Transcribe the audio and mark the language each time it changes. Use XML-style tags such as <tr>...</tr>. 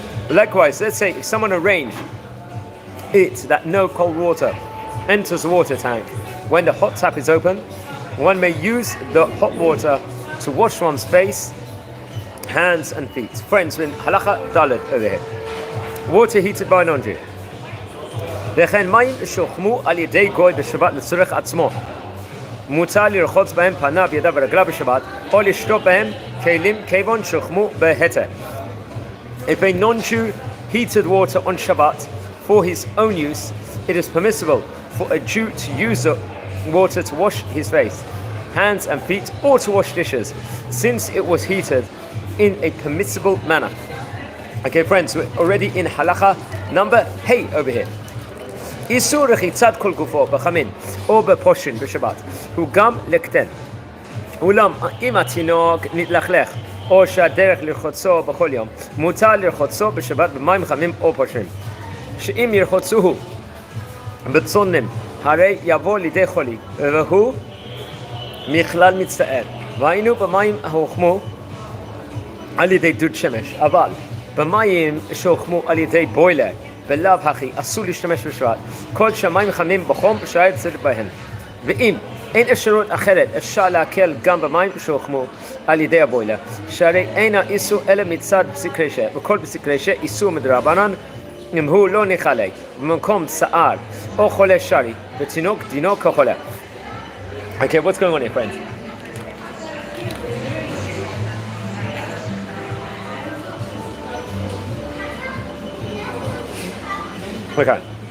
<en>Likewise, let's say if someone arranged it that no cold water enters the water tank when the hot tap is open, one may use the hot water to wash one's face, hands and feet. Friends, in halacha dalet over here. Water heated by non-Jew.</en> <he>וכן מים שהוחמו על ידי גוי בשבת לצורך עצמו. מותר לרחוץ בהם פניו, ידיו ורגליו בשבת, או לשטוף בהם כלים כיוון שהוחמו בהיתר.</he> <en>If a non-Jew heated water on Shabbat for his own use, it is permissible for a Jew to use the water to wash his face, hands and feet, or to wash dishes, since it was heated in a permissible manner. Okay, friends, we're already in halacha number hey over here.</en> <he>איסור רחיצת כל גופו בחמין או בפושין בשבת הוא גם לקטן. אולם אם התינוק נתלכלך או שהדרך לרחוצו בכל יום, מותר לרחוצו בשבת במים חמים או פושין. שאם ירחוצוהו בצוננים, הרי יבוא לידי חולי, והוא מכלל מצטער. והיינו במים ההוחמו על ידי דוד שמש, אבל במים שהוחמו על ידי בוילר בלאו הכי אסור להשתמש בשבת, כל שהמים חמים בחום שהיה צריך בהם. ואם אין אפשרות אחרת, אפשר להקל גם במים שהוחמו על ידי הבוילר, שהרי אין האיסור אלא מצד פסיק רשע, וכל פסיק רשע איסור מדרבנן אם הוא לא נחלה במקום צער או חולה שרי, ותינוק דינו כחולה.</he> <en>Okay, what's going on here, friends? Okay.</en>